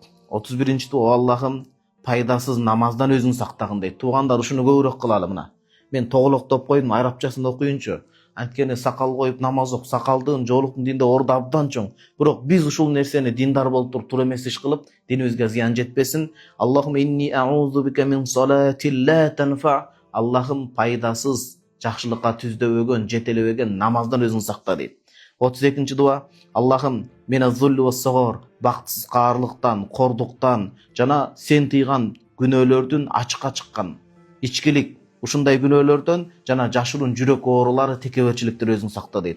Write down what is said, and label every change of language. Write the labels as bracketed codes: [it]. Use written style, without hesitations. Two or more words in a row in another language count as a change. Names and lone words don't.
[ky] 31 дуба: О Аллахым, пайдасыз намаздан өзүң сактагын дейт. Туугандар, ушуну көбүрөөк кылалы мына. Мен тоголоктоп койдум, арабчасын окуйунчу. Анткени сакал коюп намаз окуп, сакалдын жоолуктун динде орду абдан чоң. Бирок биз ушул нерсени диндар болуп туруп туура эмес иш кылып, динибизге зыян жетпесин. [ar] اللهم إني أعوذ بك من صلاة لا تنفع. [ky] Аллахым, пайдасыз, жакшылыкка түздөбөгөн, жетелебеген намаздан өзүң сакта дейт. 32 дуба: Аллахым, [ar] من الذل والصغار, [ky] бактысыз каарлыктан, кордуктан жана сен тыйган күнөөлөрдүн ачыкка чыккан, ичкилик, ушундай күнөөлөрдөн жана жашыруун жүрөк оорулары, текеберчиликтер өзүң сакта дейт.